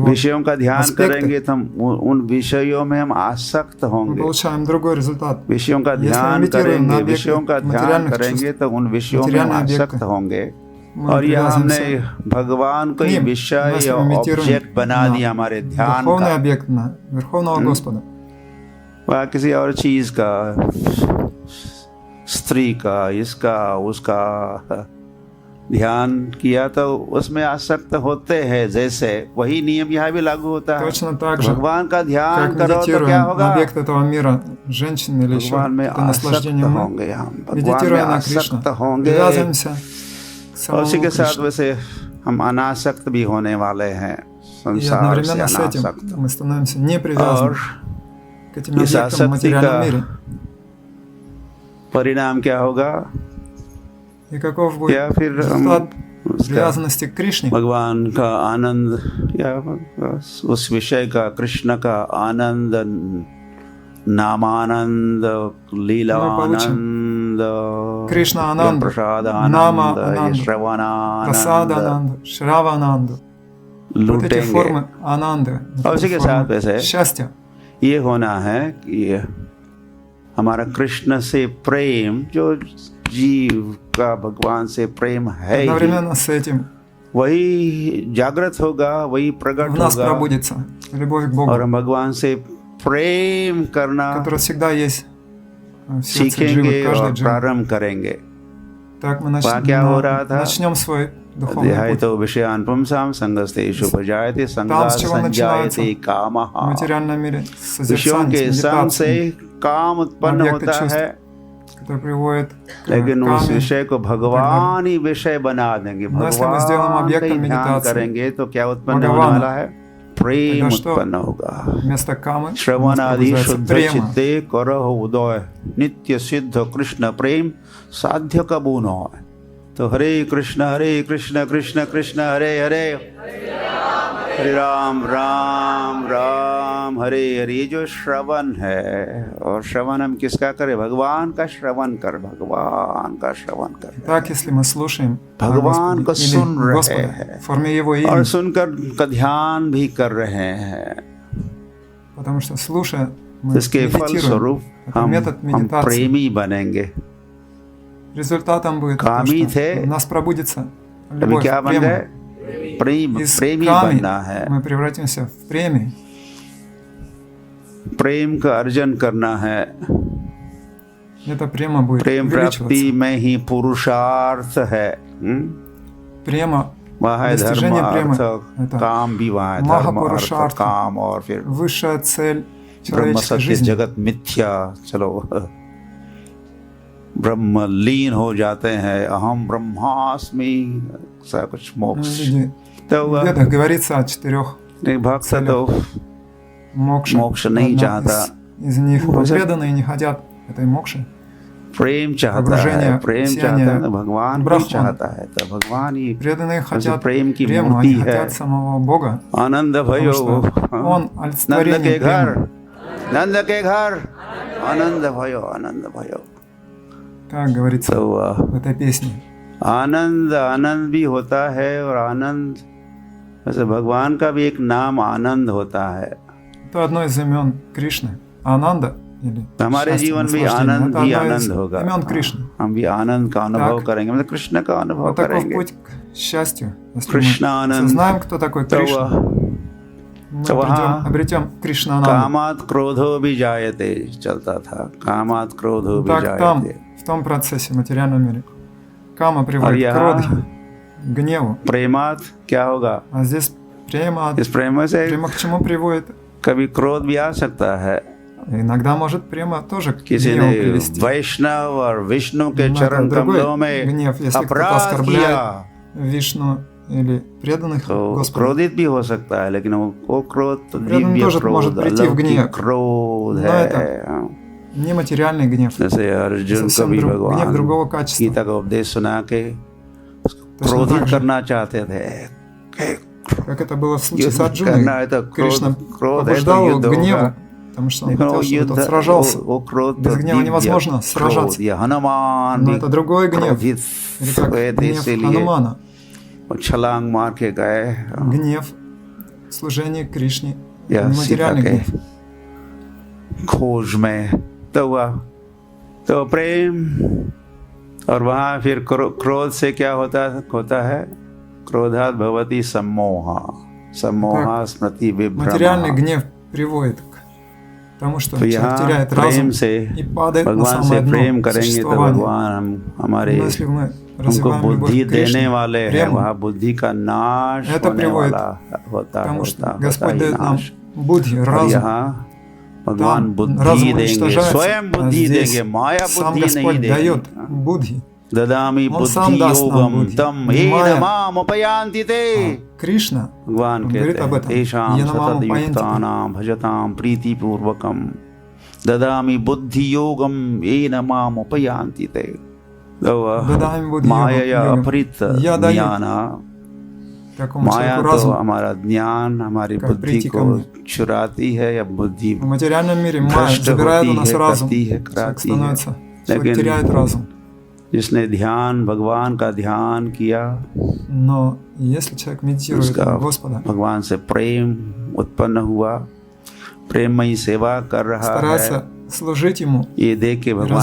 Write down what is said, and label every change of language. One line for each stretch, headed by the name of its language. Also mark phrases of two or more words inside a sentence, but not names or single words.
Hindi: विषयों का ध्यान
Russian: аспекты,
Hindi: करेंगे तो हम उन विषयों में हम आसक्त
Russian: мы
Hindi: होंगे।
Russian: получаем другой результат.
Hindi: विषयों का
Russian: Если мы
Hindi: ध्यान
Russian: медитируем на
Hindi: करेंगे,
Russian: объекты
Hindi: विषयों का ध्यान
Russian: материальных
Hindi: करेंगे
Russian: чувств,
Hindi: तो उन विषयों में हम
Russian: материальные
Hindi: आसक्त
Russian: объекты,
Hindi: होंगे।
Russian: мы
Hindi: और यह हमने
Russian: привязываемся
Hindi: भगवान को
Russian: к
Hindi: ही
Russian: ним.
Hindi: विषय
Russian: Если
Hindi: या
Russian: мы медитируем
Hindi: ऑब्जेक्ट बना
Russian: на
Hindi: दिया हमारे ध्यान
Russian: Верховный
Hindi: का,
Russian: объект, на Верховного Господа.
Hindi: वह किसी और चीज का, स्त्री का, इसका उसका ध्यान किया तो उसमें आसक्त होते हैं। जैसे वही नियम यहाँ भी लागू होता है।
Russian: Точно так же,
Hindi: भगवान का ध्यान
Russian: как
Hindi: करो तो
Russian: медитируем
Hindi: क्या
Russian: на
Hindi: होगा?
Russian: объект этого мира, женщины или еще
Hindi: भगवान में
Russian: какое-то
Hindi: आसक्त
Russian: наслаждение мы,
Hindi: होंगे हम, भगवान में
Russian: медитируя на Кришну,
Hindi: आसक्त होंगे।
Russian: привязываемся к
Hindi: और उसी
Russian: самому
Hindi: के साथ
Russian: Кришне.
Hindi: वैसे हम अनासक्त भी होने वाले हैं,
Russian: И
Hindi: संसार से
Russian: одновременно с этим
Hindi: अनासक्त।
Russian: мы становимся не привязаны
Hindi: और
Russian: к этим
Hindi: इस
Russian: объектам в
Hindi: आसक्ति
Russian: материальном
Hindi: का
Russian: мире.
Hindi: परिणाम क्या होगा?
Russian: И каков будет
Hindi: या फिर हम
Russian: результат
Hindi: उसका
Russian: привязанности к Кришне?
Hindi: भगवान का आनंद या उस विषय का, कृष्ण का आनंद, नामानंद, लीलानंद,
Russian: Кришна Ананду,
Hindi: प्रसाद
Russian: Нама
Hindi: आनंद,
Russian: Ананду,
Hindi: श्रवणानंद
Russian: Прасада Ананду, Шрава Ананду. Вот эти
Hindi: लूटेंगे।
Russian: формы Ананды,
Hindi: और उसी के साथ
Russian: формы
Hindi: वैसे
Russian: счастья.
Hindi: ये होना है कि हमारा कृष्ण से प्रेम, जो जीव का भगवान से प्रेम है ही,
Russian: Одновременно с этим
Hindi: वही जागृत होगा, वही प्रकट
Russian: в нас
Hindi: होगा।
Russian: пробудится любовь к
Hindi: और
Russian: Богу,
Hindi: हम भगवान से प्रेम करना
Russian: которая всегда есть в сердце
Hindi: सीखेंगे
Russian: Дживы, каждой
Hindi: और
Russian: Дживы.
Hindi: प्रारंभ करेंगे।
Russian: Так мы
Hindi: वहाँ क्या हो रहा था?
Russian: начнем свой духовный
Hindi: अध्याय
Russian: путь.
Sanskrit: तो विषयान पुंसाम संगस्तेषु प्रजायते संगा
Russian: с чего начинается?
Sanskrit: संजायते कामः।
Russian: В материальном мире
Hindi: विषयों
Russian: созерцание,
Hindi: के संग से
Russian: медитация,
Hindi: काम उत्पन्न
Russian: объекты
Hindi: होता
Russian: чувств,
Hindi: है,
Russian: который приводит к
Hindi: लेकिन उस
Russian: каме.
Hindi: विषय को भगवान ही विषय बना देंगे।
Russian: Но если мы сделаем
Hindi: भगवान का
Russian: объектом
Hindi: ही ध्यान
Russian: медитации
Hindi: करेंगे तो क्या उत्पन्न होने भगवान, वाला है? प्रेम
Russian: тогда что?
Hindi: उत्पन्न होगा।
Russian: Вместо камы у нас
Bangla: श्रवणादि
Russian: пробуждается
Bangla: शुद्ध
Russian: према.
Bangla: चित्ते करहो उदय, नित्य सिद्ध कृष्ण प्रेम साध्य कबून हो।
Sanskrit: तो हरे कृष्ण कृष्ण कृष्ण हरे हरे, हरे राम राम राम हरे हरे।
Hindi: ये जो श्रवण है, और श्रवण हम किसका करें? भगवान का श्रवण कर, भगवान का श्रवण कर।
Russian: Так, если мы слушаем о
Hindi: भगवान को
Russian: Господе
Hindi: सुन
Russian: или
Hindi: रहे
Russian: Господа
Hindi: हैं
Russian: в форме Его
Hindi: और
Russian: имени,
Hindi: सुनकर का ध्यान भी कर रहे हैं।
Russian: потому что слушая, мы
Hindi: इसके फल
Russian: медитируем.
Hindi: स्वरूप
Russian: Это метод
Hindi: हम
Russian: медитации.
Hindi: प्रेमी बनेंगे।
Russian: Результатом будет то,
Hindi: कामी
Russian: что
Hindi: थे,
Russian: у нас пробудится
Hindi: अभी
Russian: любовь
Hindi: क्या
Russian: к
Hindi: बन
Russian: прему.
Hindi: गए?
Russian: Из
Hindi: प्रेमी
Russian: ками
Hindi: बनना है,
Russian: мы превратимся в премии.
Hindi: प्रेम का अर्जन करना है।
Russian: Эта према будет
Hindi: प्रेम प्राप्ति
Russian: увеличиваться.
Hindi: में ही पुरुषार्थ है।
Russian: Према,
Hindi: वह है धर्म,
Russian: достижение प्ремы
Hindi: अर्थ,
Russian: это
Hindi: काम भी वहाँ है, धर्म, अर्थ, महापुरुषार्थ, काम, और फिर
Russian: высшая цель
Hindi: ब्रह्म
Russian: человеческой
Hindi: सत्य
Russian: жизни.
Hindi: जगत मिथ्या। चलो, ब्रह्म लीन हो जाते हैं,
Sanskrit: अहम ब्रह्मास्मि,
Hindi: ऐसा कुछ मोक्ष।
Russian: Люди,
Hindi: तो
Russian: в
Hindi: वह
Russian: Ведах говорится о 4
Hindi: भक्त तो
Russian: мокшах.
Hindi: मोक्ष नहीं
Russian: Одна
Hindi: चाहता,
Russian: из них, но
Hindi: वैसे-
Russian: преданные не хотят этой мокши.
Hindi: प्रेम चाहता
Russian: Погружение
Hindi: है,
Russian: в
Hindi: प्रेम
Russian: сияние
Hindi: चाहता है तो भगवान भी
Russian: Брахман.
Hindi: चाहता है, तो भगवान ही
Russian: Преданные хотят
Hindi: प्रेम की
Russian: прему,
Hindi: मूर्ति
Russian: они
Hindi: है।
Russian: хотят самого Бога,
Hindi: आनंद भयो
Russian: потому что Он
Hindi: नंद
Russian: олицетворение
Hindi: के घर,
Russian: премы.
Hindi: नंद के घर आनंद भयो, आनंद भयो।
Russian: Как говорится
Hindi: तो
Russian: в этой песне.
Hindi: आनंद आनंद भी होता है, और आनंद वैसे भगवान का भी एक नाम आनंद होता है।
Russian: Это одно из имен Кришны. Ананда или
Hindi: हमारे
Russian: счастье,
Hindi: जीवन में
Russian: наслаждение.
Hindi: आनंद
Russian: Это
Hindi: ही
Russian: одно из
Hindi: आनंद होगा,
Russian: имен Кришны.
Hindi: हम भी आनंद का अनुभव
Russian: Так.
Hindi: करेंगे, मतलब कृष्ण का अनुभव
Russian: Вот таков
Hindi: करेंगे।
Russian: путь к счастью. Если Кришна мы Ананд. осознаем, кто такой
Hindi: तो
Russian: Кришна,
Hindi: वह
Russian: мы
Hindi: तो वहाँ
Russian: обретем Кришна Ананду.
Sanskrit: कामात क्रोधो भी जायते
Hindi: चलता था,
Sanskrit: कामात क्रोधो भी
Russian: Так там,
Sanskrit: जायते।
Russian: в том процессе, в материальном мире, кама
Hindi: और
Russian: приводит к
Hindi: यहाँ
Russian: кроде, к гневу.
Hindi: प्रेमात क्या होगा?
Russian: А здесь према,
Hindi: इस प्रेम से
Russian: према к чему приводит?
Hindi: कभी क्रोध भी आ सकता है।
Russian: Иногда может према тоже к
Hindi: किसी
Russian: гневу
Hindi: ने
Russian: привести.
Hindi: वैष्णव और विष्णु के
Russian: Но
Hindi: चरण
Russian: это другой
Hindi: कमलों में
Russian: гнев, если кто-то
Hindi: अपराध
Russian: оскорбляет
Hindi: किया
Russian: Вишну или преданных
Hindi: तो
Russian: Господу.
Hindi: क्रोधित भी हो सकता है, लेकिन वो क्रोध तो
Russian: Преданный
Hindi: दिव्य
Russian: тоже может
Hindi: क्रोध,
Russian: прийти в
Hindi: अलौकिक
Russian: гнев.
Hindi: क्रोध
Russian: Но
Hindi: है।
Russian: это Нематериальный гнев.
Hindi: जैसे अर्जुन को
Russian: Совсем
Hindi: भी
Russian: гнев
Hindi: भगवान
Russian: другого качества.
Hindi: गीता का उपदेश सुना के
Russian: Точно
Hindi: क्रोधित
Russian: так же,
Hindi: करना चाहते थे कि
Russian: как это было в случае с
Hindi: युद्ध करना
Russian: Арджуной.
Hindi: है तो
Russian: Кришна
Hindi: क्रोध है तो
Russian: побуждал его
Hindi: युद्ध
Russian: к гневу,
Hindi: होगा,
Russian: потому что он
Hindi: लेकिन वो
Russian: хотел, чтобы
Hindi: युद्ध
Russian: тот сражался.
Hindi: वो क्रोध
Russian: Без
Hindi: तो
Russian: гнева
Hindi: दिव्य
Russian: невозможно сражаться.
Hindi: क्रोध, ये हनुमान
Russian: Но
Hindi: भी
Russian: это другой гнев.
Hindi: क्रोधित
Russian: Или как
Hindi: हुए थे,
Russian: гнев
Hindi: इसीलिए
Russian: Ханумана.
Hindi: वो छलांग मार के गए।
Russian: Гнев, служение Кришне,
Hindi: या
Russian: нематериальный
Hindi: सीता
Russian: гнев.
Hindi: के खोज में तो हुआ तो प्रेम, और वहाँ फिर क्रोध से क्या होता है?
Sanskrit: क्रोधात भवति सम्मोहा, सम्मोहा स्मृति
Russian: Материальный
Sanskrit: विभ्रमः।
Russian: гнев приводит к тому, что
Hindi: तो
Russian: человек
Hindi: यहाँ
Russian: теряет
Hindi: प्रेम
Russian: разум
Hindi: से
Russian: и падает на
Hindi: भगवान
Russian: самое
Hindi: से प्रेम
Russian: дно
Hindi: करेंगे तो
Russian: существования.
Hindi: भगवान हमारे
Russian: Но если мы
Hindi: हमको
Russian: развиваем любовь
Hindi: बुद्धि
Russian: к
Hindi: देने
Russian: Кришне,
Hindi: वाले हैं,
Russian: прему,
Hindi: वहाँ बुद्धि का नाश
Russian: это
Hindi: होने
Russian: приводит
Hindi: वाला होता
Russian: потому что
Hindi: होता
Russian: Господь
Hindi: ही
Russian: дает нам
Hindi: नाश।
Russian: будхи,
Hindi: और
Russian: разум.
Hindi: यहाँ भगवान
Russian: Там
Hindi: बुद्धि
Russian: разум
Hindi: देंगे,
Russian: уничтожается,
Hindi: स्वयं
Russian: а
Hindi: बुद्धि
Russian: здесь
Hindi: देंगे, माया
Russian: сам
Hindi: बुद्धि नहीं
Russian: Господь дает
Hindi: देंगे।
Russian: будхи.
Sanskrit: ददामि
Russian: Он сам
Sanskrit: बुद्धि
Russian: даст нам
Sanskrit: योगम
Russian: बुद्धि.
Sanskrit: तम
Russian: Не
Sanskrit: येन
Russian: माया.
Sanskrit: माम उपयान्ति ते।
Russian: Кришна
Hindi: भगवान
Russian: он
Hindi: कहते
Russian: говорит об
Hindi: हैं
Russian: этом.
Sanskrit: तेषां
Russian: Янамаму
Sanskrit: सततयुक्तानां भजतां प्रीतिपूर्वकं ददामि बुद्धि योगम येन माम उपयान्ति ते। ददामि बुद्धि माया योगम. अपहृत
Russian: Я даю
Sanskrit: ज्ञान,
Russian: такому
Hindi: माया
Russian: человеку
Hindi: तो
Russian: разум.
Hindi: हमारा ज्ञान, हमारी
Russian: как
Hindi: बुद्धि
Russian: прийти ко
Hindi: को
Russian: мне.
Hindi: चुराती है, या बुद्धि
Russian: В материальном мире майя
Hindi: भ्रष्ट
Russian: забирает у
Hindi: होती
Russian: нас
Hindi: है,
Russian: разум.
Hindi: करती है,
Russian: Человек
Hindi: कराती है।
Russian: становится, человек
Hindi: लेकिन
Russian: теряет разум.
Hindi: जिसने ध्यान भगवान का ध्यान किया,
Russian: Но если человек медитирует
Hindi: उसका
Russian: на Господа,
Hindi: भगवान से प्रेम उत्पन्न हुआ, प्रेममयी सेवा कर रहा है,
Russian: старается служить Ему,
Hindi: ये देख के भगवान